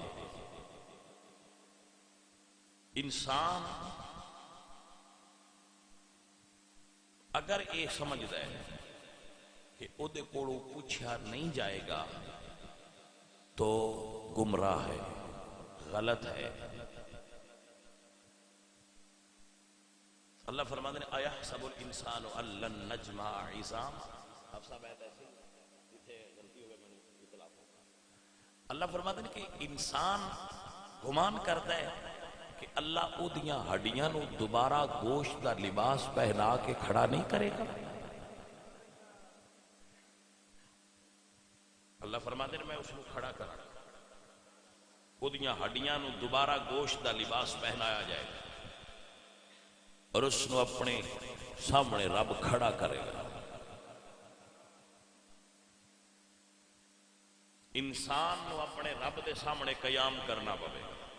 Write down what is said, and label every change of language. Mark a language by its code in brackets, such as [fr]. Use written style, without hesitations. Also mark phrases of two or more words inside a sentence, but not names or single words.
[ur] انسان اگر یہ سمجھتا ہے کہ [pa] او دے کولوں [ur] پوچھا نہیں جائے گا تو گمراہ ہے، غلط ہے. اللہ فرماتے ہیں [ar] اَيَحْسَبُ الْإِنسَانُ أَن لَّن نَّجْمَعَ عِظَامَهُ. [ur] اللہ فرماتے ہیں کہ انسان گمان کرتا ہے کہ اللہ [pa] او دیاں ہڈیاں نو دوبارہ گوشت دا لباس پہنا کے کھڑا نہیں کرے گا. [ur] اللہ فرماتے ہیں میں اس کو کھڑا کرا، [pa] او دیاں ہڈیاں نو دوبارہ گوشت دا لباس پہنایا جائے گا اور اس نو اپنے سامنے رب کھڑا کرے گا. انسان نو اپنے رب دے سامنے قیام کرنا پڑے گا.